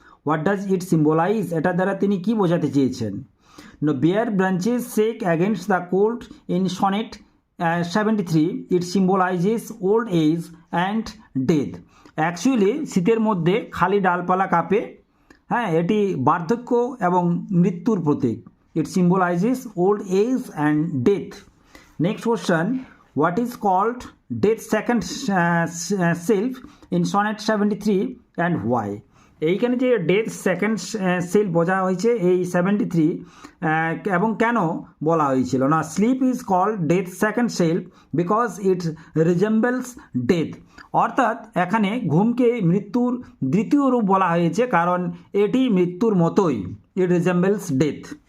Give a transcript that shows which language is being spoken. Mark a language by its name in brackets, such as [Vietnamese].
[English] what does it symbolize, [Bangla] এটা দ্বারা তিনি কি বোঝাতে চেয়েছেন? [English] No, bare branches shake against the cold in sonnet 73, it symbolizes old age and death. [Bangla] Actually শীতের মধ্যে খালি ডালপালা কাঁপে, হ্যাঁ, এটি বার্ধক্য এবং মৃত্যুর প্রতীক। [English] It symbolizes old age and death. Next question, what is called death second self in sonnet 73 and why? [Bangla] এইখানে যে ডেথ সেকেন্ড সেলফ বোঝা হয়েছে এই 73 এবং কেন বলা হয়েছিল? না, [English] sleep is called death second self because it resembles death, [Bangla] অর্থাৎ এখানে ঘুমকে মৃত্যুর দ্বিতীয় রূপ বলা হয়েছে কারণ এটি মৃত্যুর মতোই, [English] It resembles death.